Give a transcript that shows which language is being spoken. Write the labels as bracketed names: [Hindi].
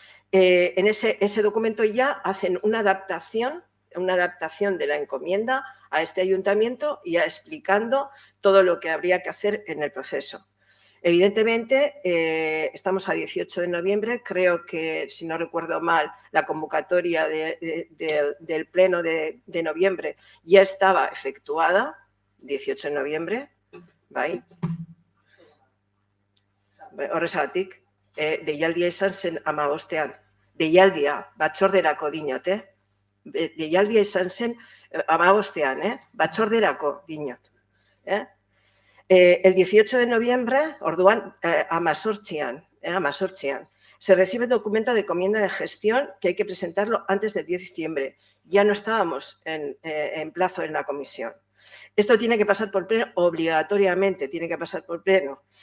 [Spanish] En ese documento ya hacen una adaptación de la encomienda a este ayuntamiento, ya explicando todo lo que habría que hacer en el proceso. Evidentemente, estamos a 18 de noviembre, creo que, si no recuerdo mal, la convocatoria del pleno de noviembre ya estaba efectuada, 18 de noviembre, bai. [Basque] Horrezagatik, deialdia izan zen 15ean. Deialdia, batzorderako dinot, Deialdia izan zen 15ean, batzorderako dinot. [Spanish] El 18 de noviembre, [Basque] orduan, 18ean, [Spanish] se recibe el documento de encomienda de gestión que hay que presentarlo antes del 10 de diciembre. Ya no estábamos en plazo en la comisión. Esto tiene que pasar por pleno, obligatoriamente tiene que pasar por pleno.